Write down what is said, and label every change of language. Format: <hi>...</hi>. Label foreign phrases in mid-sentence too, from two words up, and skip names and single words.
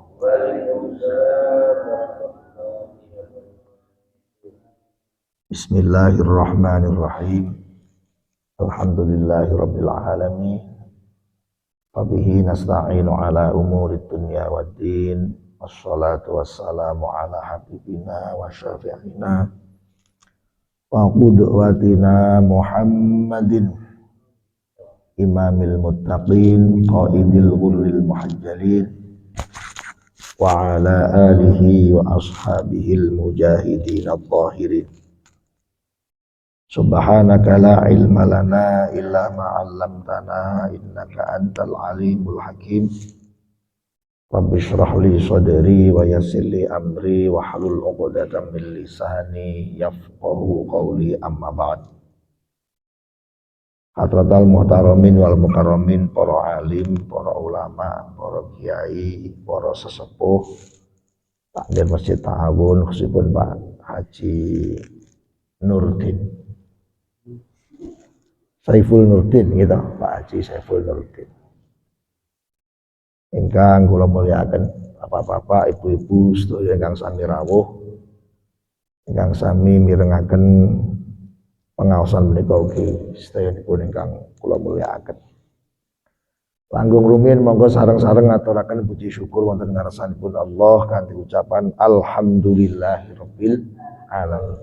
<ar>بسم الله الرحمن الرحيم. الحمد لله رب العالمين. وبه نستعين على أمور الدنيا والدين. والصلاة والسلام على حبيبنا وشفيعنا وقدوتنا محمد إمام المتقين قائد الغر المحجلين وعلى آله وأصحابه المجاهدين الظاهرين. سبحانك لا علم لنا إلا ما علمتنا إنك أنت العليم الحكيم. رب اشرح لي صدري ويسر لي أمري واحلل عقدة من لساني يفقهوا قولي، أما بعد. حضرات المحترمين والمكرمين,</ar> <jv>para alim, para ulama, para kiai, para sesepuh takmir Masjid Ta'awun khususipun Pak Haji Nurdin Saiful Nurdin gitu, Pak Haji Saiful Nurdin. Ingkang kula mulyakaken bapak-bapak, ibu-ibu sedaya ingkang sami rawuh, ingkang sami mirengaken pengaosan menika ugi sedayanipun ingkang kula mulyakaken. Langkung rumiyin monggo sareng-sareng ngaturaken puji syukur wonten ngarsanipun Allah kanthi ucapan</jv> <ar>الحمد لله رب العالمين.</ar>